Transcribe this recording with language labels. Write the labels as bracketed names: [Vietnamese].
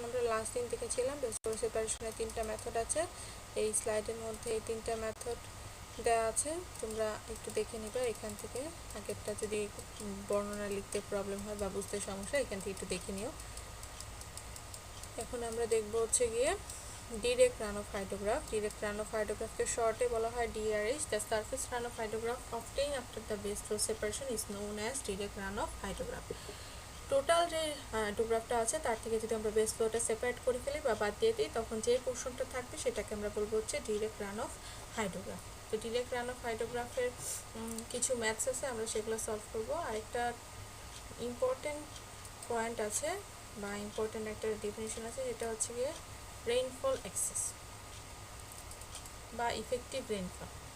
[Bangla] আমরা লাস্ট দিন দেখেছিলাম বেস ক্লোজ সেপারেশনের 3টা মেথড আছে। এই স্লাইডের মধ্যে এই 3টা মেথড দেওয়া আছে, তোমরা একটু দেখে নিবে। এখান থেকে আগেরটা যদি বর্ণনা লিখতে প্রবলেম হয় বা বুঝতে সমস্যা, এখান থেকে একটু দেখে নিও। এখন আমরা দেখব হচ্ছে গিয়ে direct run of hydrograph. [English] Direct run of hydrograph [Hindi] के शॉर्टे बोला है [English] DRH. The surface run of hydrograph obtained after the base flow separation is known as direct run of hydrograph. [Bangla] Total যে হাইড্রোগ্রাফটা আছে তার থেকে যদি আমরা বেস ফ্লোটা সেপারেট করে ফেলি বা বাদ দিয়ে দিই, তখন যে পোর্শনটা থাকবে সেটাকে আমরা বলবো হচ্ছে ডিরেক্ট রান অফ হাইড্রোগ্রাফ। তো ডিরেক্ট রান অফ হাইড্রোগ্রাফের কিছু ম্যাথস আছে, আমরা সেগুলো সলভ করবো। আরেকটা ইম্পর্টেন্ট পয়েন্ট আছে বা ইম্পর্টেন্ট একটা ডেফিনিশন আছে, যেটা হচ্ছে গিয়ে রেইনফল এক্সেস বা ইফেক্টিভ রেইনফল।